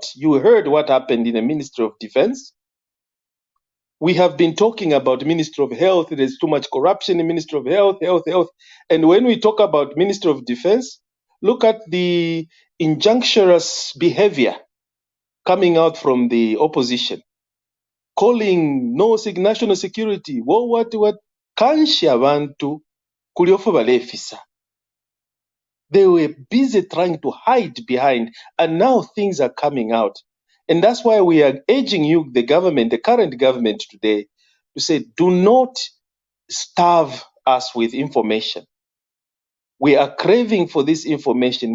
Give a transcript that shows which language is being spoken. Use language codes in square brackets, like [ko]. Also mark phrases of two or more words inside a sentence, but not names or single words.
[en] You heard what happened in the Ministry of Defense. We have been talking about Ministry of Health. There's too much corruption in Ministry of Health. And when we talk about Ministry of Defense, look at the injunctious behavior coming out from the opposition, calling national security. What? [bem] Kanshi abantu kuliofu balefisa. [en] They were busy trying to hide behind, and now things are coming out. And that's why we are urging you, the government, the current government today, to say, do not starve us with information. We are craving for this information.